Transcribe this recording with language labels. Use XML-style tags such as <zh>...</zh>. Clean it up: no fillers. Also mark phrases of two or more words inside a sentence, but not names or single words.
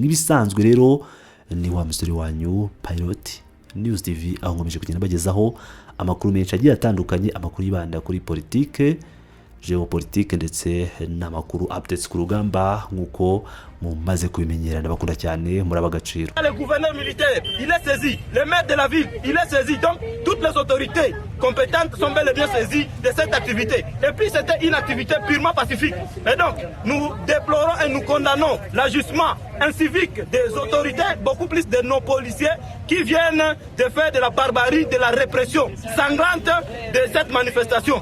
<rw>Nk'ibisanzwe rero ni wa musore wanyu Pilot News TV, aho nkomeje kugenda bagezaho amakuru menshi agiye atandukanye, amakuru yibanda kuri politike, geopolitique ndetse n'amakuru updates ku rugamba nk'uko mumaze kubimenyera n'abakunda cyane muri abagaciro.</rw> <fr>Le gouverneur militaire, il est saisi, le maire de la ville, il est saisi, donc toutes les autorités compétentes sont bel et bien saisies de cette activité. Et puis c'était une activité purement pacifique. Et donc nous déplorons et nous condamnons l'ajustement incivique des autorités, beaucoup plus de nos policiers qui viennent de faire de la barbarie, de la répression sanglante de cette manifestation.</fr>